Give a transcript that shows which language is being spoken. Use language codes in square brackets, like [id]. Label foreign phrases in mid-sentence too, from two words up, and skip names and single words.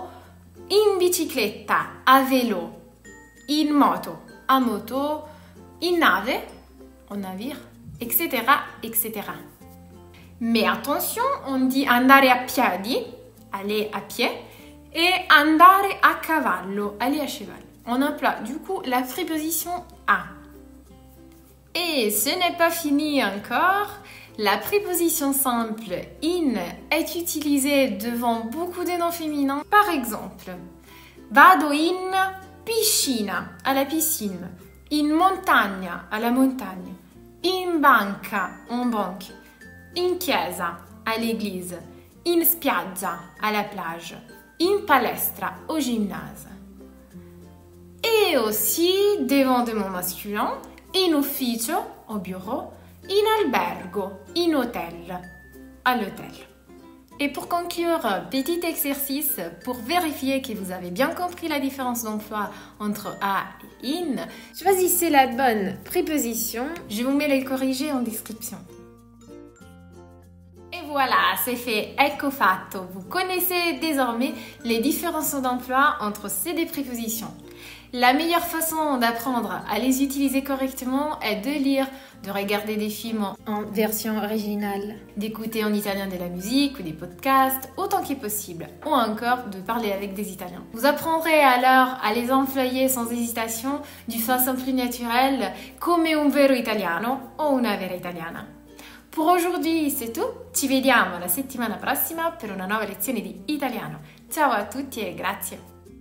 [it] In bicicletta, [fr] a vélo. [it] In moto, [fr] a moto. [it] In nave, [fr] en navire, etc., etc. Mais attention, on dit [it] andare a piedi, [fr] aller à pied, et [it] andare a cavallo, [fr] aller à cheval. On emploie du coup la préposition a. Et ce n'est pas fini encore. La préposition simple in est utilisée devant beaucoup de noms féminins. Par exemple, [it] vado in piscina, [fr] à la piscine. [it] In montagna, [fr] à la montagne. [it] In banca, [fr] en banque. [it] In chiesa, [fr] à l'église. [it] In spiaggia, [fr] à la plage. [it] In palestra, [fr] au gymnase. Et aussi devant des mots masculins, [it] in ufficio, [fr] au bureau, [it] in albergo, in hôtel, [fr] à l'hôtel. Et pour conclure, petit exercice pour vérifier que vous avez bien compris la différence d'emploi entre a et in. Choisissez la bonne préposition. Je vous mets les corrigés en description. Et voilà, c'est fait, [it] ecco fatto. [fr] Vous connaissez désormais les différences d'emploi entre ces deux prépositions. La meilleure façon d'apprendre à les utiliser correctement est de lire, de regarder des films en version originale, d'écouter en italien de la musique ou des podcasts autant que possible, ou encore de parler avec des Italiens. Vous apprendrez alors à les employer sans hésitation, d'une façon plus naturelle, [it] come un vero italiano o una vera italiana. [fr] Pour aujourd'hui, c'est tout. [it] Ci vediamo la settimana prossima per una nuova lezione di italiano. Ciao a tutti e grazie!